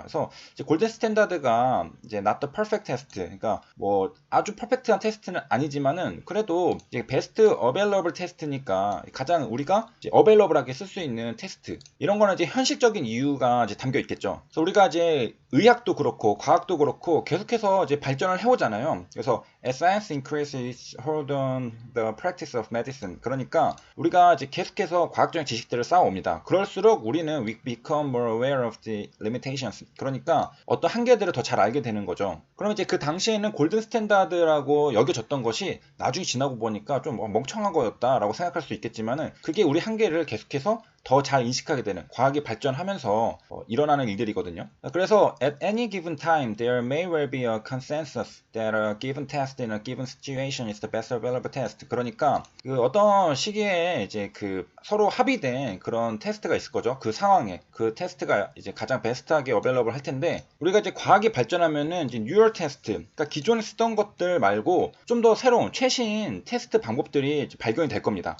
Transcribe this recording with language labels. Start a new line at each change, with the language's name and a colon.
Korean: 그래서 이제 골든 스탠다드가 이제
English: not the perfect test,
Korean: 그러니까 뭐 아주 퍼펙트한 테스트는 아니지만은 그래도 이제 베스트 어베일러블 테스트니까 가장 우리가 이제 어베일러블하게 쓸 수 있는 테스트, 이런 거는 이제 현실적인 이유가 이제 담겨 있겠죠. 그래서 우리가 이제 의학도 그렇고 과학도 그렇고 계속해서 이제 발전을 해오잖아요.
English: 그래서 as science increases, hold on the practice of medicine.
Korean: 그러니까 우리가 이제 계속해서 과학적인 지식들을 쌓아옵니다. 그럴수록 우리는
English: we become more aware of the limitations.
Korean: 그러니까 어떤 한계들을 더 잘 알게 되는 거죠. 그럼 이제 그 당시에는 골든 스탠다드라고 여겨졌던 것이 나중에 지나고 보니까 좀 멍청한 거였다라고 생각할 수 있겠지만은, 그게 우리 한계를 계속해서 더 잘 인식하게 되는, 과학이 발전하면서 일어나는 일들이거든요.
English: 그래서 at any given time there may well be a consensus that a given test in a given situation is the best available test.
Korean: 그러니까 어떤 시기에 이제 서로 합의된 그런 테스트가 있을 거죠. 그 상황에 그 테스트가 이제 가장 베스트하게 available 할 텐데, 우리가 이제 과학이 발전하면은 이제 뉴럴 테스트, 그러니까 기존에 쓰던 것들 말고 좀 더 새로운 최신 테스트 방법들이 발견이 될 겁니다.